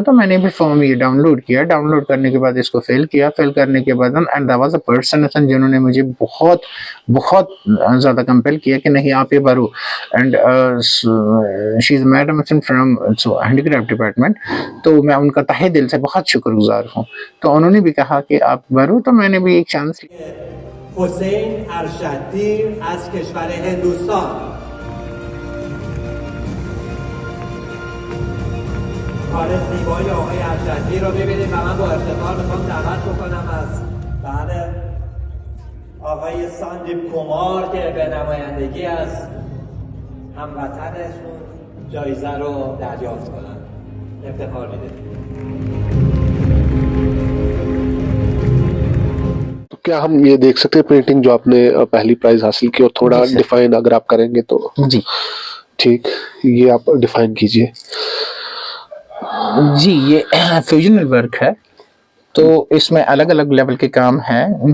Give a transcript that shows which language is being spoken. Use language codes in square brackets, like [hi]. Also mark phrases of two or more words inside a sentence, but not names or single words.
[hi] तो मैंने भी फॉर्म ये डाउनलोड किया, डाउनलोड करने के बाद इसको फिल करने के बाद [en] and that was a person [hi] जिन्होंने मुझे बहुत बहुत ज़्यादा कंपेल किया कि नहीं आप ये भरो। [en] and she is madam from handicraft department, [hi] तो मैं उनका तहे दिल से बहुत शुक्रगुजार हूँ। तो उन्होंने भी कहा कि आप भरो, तो मैंने भी एक चांस लिया। [fa] حسین ارشدیر از کشور هندوستان. کار زیبای آقای ارشدیر رو ببینید و من با افتخار میخوام دعوت بکنم از بله آقای ساندیپ کومار که به نمایندگی از هموطنشون جایزه رو دریافت کنن. افتخار میده. [hi] क्या हम ये देख सकते हैं पेंटिंग जो आपने पहली प्राइज हासिल की, और थोड़ा डिफाइन अगर आप करेंगे तो? जी ठीक, ये आप डिफाइन कीजिए। जी, ये [en] fusional work [hi] है, तो इसमें अलग अलग लेवल के काम हैं।